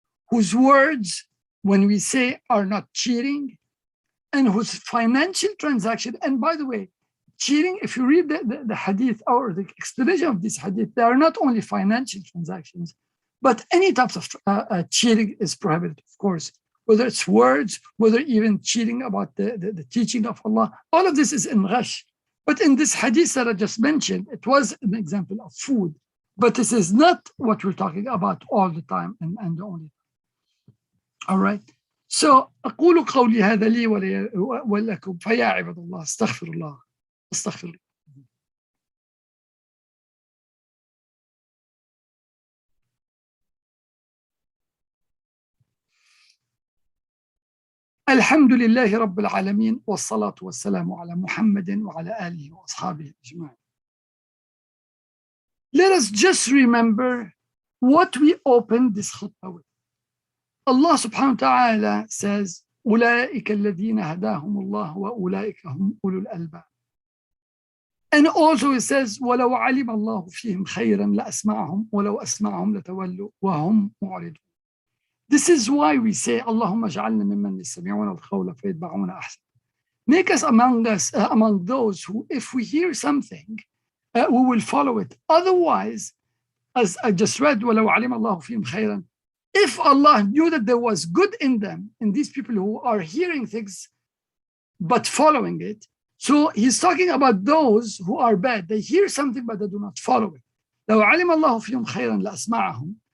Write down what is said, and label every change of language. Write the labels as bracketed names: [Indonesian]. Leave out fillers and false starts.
[English] whose words, when we say, are not cheating, and whose financial transaction, and by the way, cheating, if you read the hadith or the explanation of this hadith, they are not only financial transactions, but any types of cheating is prohibited, of course, whether it's words, whether even cheating about the teaching of Allah. All of this is in ghash. But in this hadith that I just mentioned, it was an example of food. But this is not what we're talking about all the time and the only time. All right. [Arabic] So أقول قولي هذا لي ولكم فيا عباد الله استغفر الله استغفر الله. الحمد لله رب العالمين والصلاة والسلام على محمد وعلى آله وأصحابه أجمعين. [English] Let us just remember what we opened this khutbah with. [Arabic] Allah subhanahu wa ta'ala says, أولئك الذين هداهم الله وأولئك هم أولو الألباب. [English] And also it says, [Arabic] ولو علم الله فيهم خيرا لأسمعهم ولو أسمعهم لتولوا وهم معرضون. [English] This is why we say, [Arabic] اللهم اجعلنا ممن يستمعون القول فيتبعون أحسن. [English] Make us among those who, if we hear something, we will follow it. Otherwise, as I just read, [Arabic] ولو علم الله فيهم خيرا. [English] If Allah knew that there was good in them, in these people who are hearing things but following it, so he's talking about those who are bad. They hear something but they do not follow it. [Arabic] لو علم الله فيهم خيرا لأسمعهم